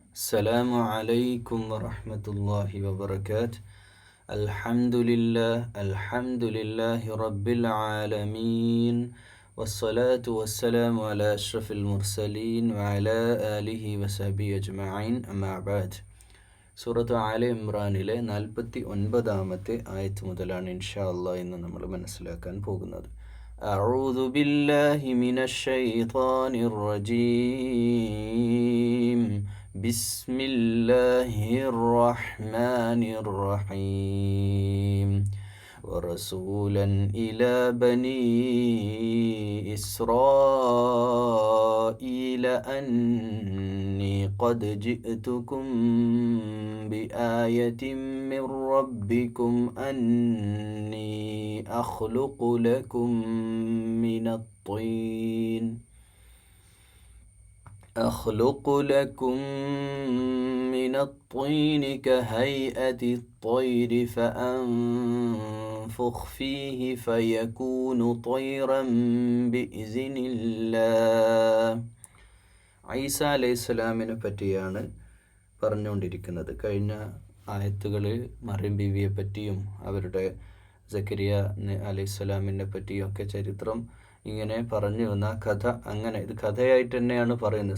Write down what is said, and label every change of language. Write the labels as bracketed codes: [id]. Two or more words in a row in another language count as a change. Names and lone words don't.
[ar] السلام عليكم ورحمة الله وبركاته. الحمد لله رب العالمين، والصلاة والسلام على أشرف المرسلين وعلى آله وصحبه أجمعين. أما بعد. [ml] സൂറത്ത് ആലെ ഇമ്രാനിലെ 49-ാമത്തെ ആയത്ത് മുതലാണ് [ar] إن شاء الله [ml] ഇന്ന് നമ്മൾ മനസ്സിലാക്കാൻ പോകുന്നത്. [ar] أعوذ بالله من الشيطان الرجيم. بسم الله الرحمن الرحيم. ورسولا إلى بني إسرائيل أني قد جئتكم بآية من ربكم أني أخلق لكم من الطين كهيئة الطير فأنفخ فيه فيكون طيرا بإذن الله. [ml] ഈസ അലൈഹിസ്സലാമിനെ പറ്റിയാണ് പറഞ്ഞുകൊണ്ടിരിക്കുന്നത്. കഴിഞ്ഞ ആയത്തുകളിൽ മറിയം ബീവിയെ പറ്റിയും അവരുടെ സക്കരിയ അലൈഹിസ്സലാമിനെ പറ്റിയും ഒക്കെ ചരിത്രം ഇങ്ങനെ പറഞ്ഞു വന്ന കഥ, അങ്ങനെ ഇത് കഥയായിട്ട് തന്നെയാണ് പറയുന്നത്.